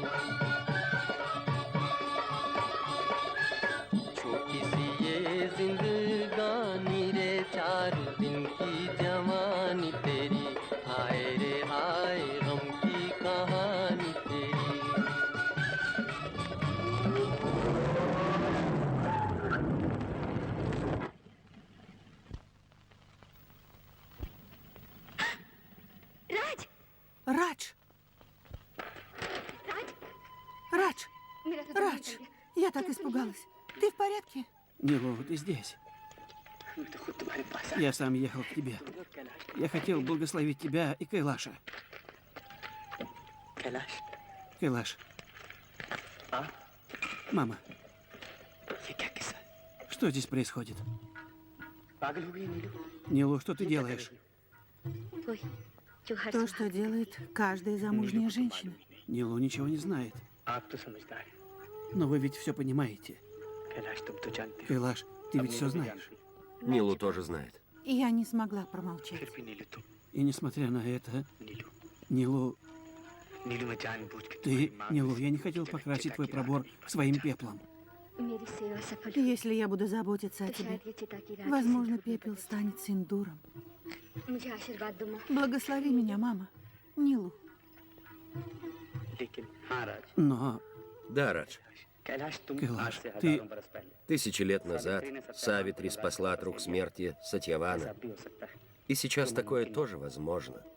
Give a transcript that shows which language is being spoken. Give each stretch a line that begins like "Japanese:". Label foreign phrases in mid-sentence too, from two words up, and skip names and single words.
Hindi: छोटी सी ये जिंदगानी रे, 4 दिन की जवानी तेरी, हाय रे हाय गम की कहानी तेरी। राज,
Russian: Радж!
Hindi: राज,
Russian: Радж!
Hindi: मेरा तो दिल
Russian: Радж!
Hindi: निकल गया।
Russian: Я так испугалась. Ты в порядке? Нилу, ты здесь.
Hindi: मैं तो खुद तुम्हारे पास
Russian: Я сам ехал к тебе.
Hindi: कैलाश,
Russian: Я хотел благословить тебя и Кайлаша.
Hindi: कैलाश,
Russian: Кайлаш, а? мама,
Hindi: ये क्या किस्सा?
Russian: что здесь происходит?
Hindi: पागल हो गई नीलू?
Russian: Нилу, что ты делаешь?
Hindi: वही जो हर
Russian: То, что делает каждая замужняя женщина. Нилу ничего не знает.
Hindi: आप तो समझदार हैं।
Russian: Но вы ведь все понимаете.
Hindi: कैलाश, तुम तो जानते हो।
Russian: Кайлаш, ты
Hindi: अब
Russian: ведь все
Hindi: नीलू भी
Russian: знаешь.
Hindi: जानती है।
Russian: Нилу тоже знает. Я не смогла промолчать.
Hindi: फिर भी नीलू तुम,
Russian: И несмотря на это,
Hindi: नीलू,
Russian: Нилу,
Hindi: नीलू मैं जानबूझ के
Russian: ты,
Hindi: तुम्हारी माँ
Russian: Нилу,
Hindi: की
Russian: я не хотел
Hindi: चिता-
Russian: покрасить
Hindi: चिता
Russian: твой
Hindi: की
Russian: пробор
Hindi: राख
Russian: своим
Hindi: में
Russian: пеплом.
Hindi: मेरी सेवा सफल
Russian: Если я буду заботиться о
Hindi: तो
Russian: тебе,
Hindi: शायद ये चिता की राख
Russian: возможно,
Hindi: से
Russian: пепел станет синдуром.
Hindi: मुझे आशीर्वाद दो माँ।
Russian: Благослови меня, мама. Нилу.
Hindi: लेकिन हाँ राज,
Russian: Но, Да, Радж.
Hindi: कैलाश तुम कैलाश, आज से
Russian: ты-
Hindi: हजारों बरस पहले
Russian: 1000 лет назад Савитри спасла от рук смерти Сатьявана.
Hindi: ऐसा भी हो सकता है।
Russian: И сейчас такое тоже возможно.